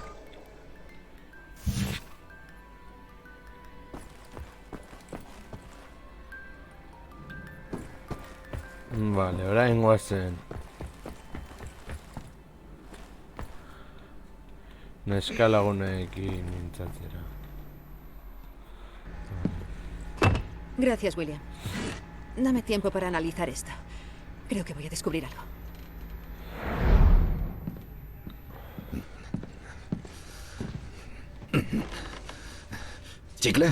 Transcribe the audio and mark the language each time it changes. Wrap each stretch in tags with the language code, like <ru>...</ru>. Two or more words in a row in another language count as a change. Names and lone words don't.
<es>Vale, Brian Watson.</es> <eu>Neska lagunekin mintzatzera.</eu> <es>Gracias, William. Dame tiempo para analizar esto. Creo que voy a descubrir algo. ¿Chicle?</es>